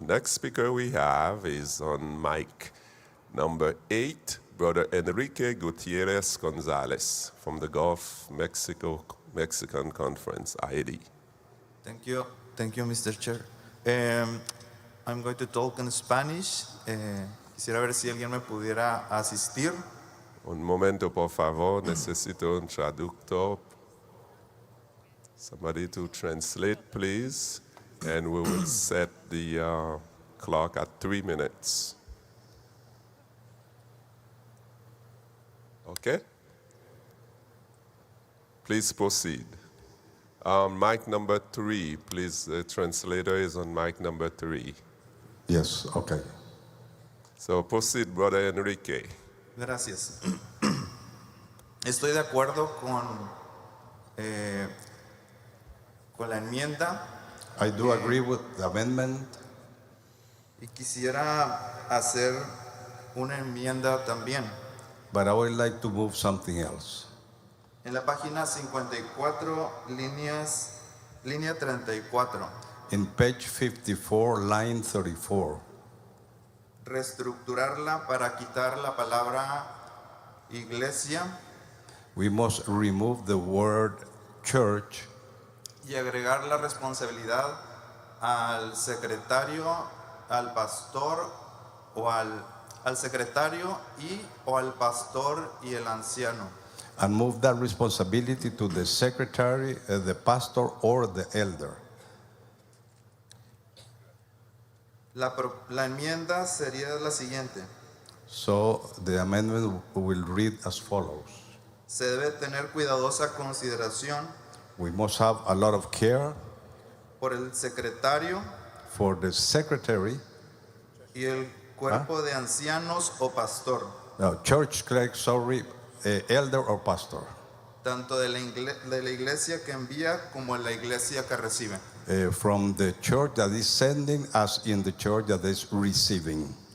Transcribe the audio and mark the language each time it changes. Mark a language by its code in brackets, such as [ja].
[en] Next speaker we have is on mic number 8, Brother Enrique Gutierrez Gonzalez from the Gulf Mexican Conference, IAD. Thank you. Thank you, Mr. Chair. I'm going to talk in Spanish. [es] Quisiera ver si alguien me pudiera asistir. Un momento, por favor. Necesito un traductor. [en] Somebody to translate, please. And we will set the clock at 3 minutes. Okay? Please proceed. Mic number 3, please. The translator is on mic number 3. Yes, okay. So proceed, Brother Enrique. [es] Gracias. Estoy de acuerdo con la enmienda. [en] I do agree with the amendment. [es] Y quisiera hacer una enmienda también. [en] But I would like to move something else. [es] En la página 54, línea 34. [en] In page 54, line 34. [es] Reestructurarla para quitar la palabra iglesia. [en] We must remove the word church. [es] Y agregar la responsabilidad al secretario, al pastor o al secretario o al pastor y el anciano. [en] And move that responsibility to the secretary, the pastor, or the elder. [es] La enmienda sería la siguiente. [en] So the amendment will read as follows. [es] Se debe tener cuidadosa consideración [en] We must have a lot of care [es] por el secretario [en] for the secretary, [es] y el cuerpo de ancianos o pastor, [en] church clerk, elder or pastor, [es] tanto de la iglesia que envía como de la iglesia que recibe. [en] from the church that is sending as in the church that is receiving.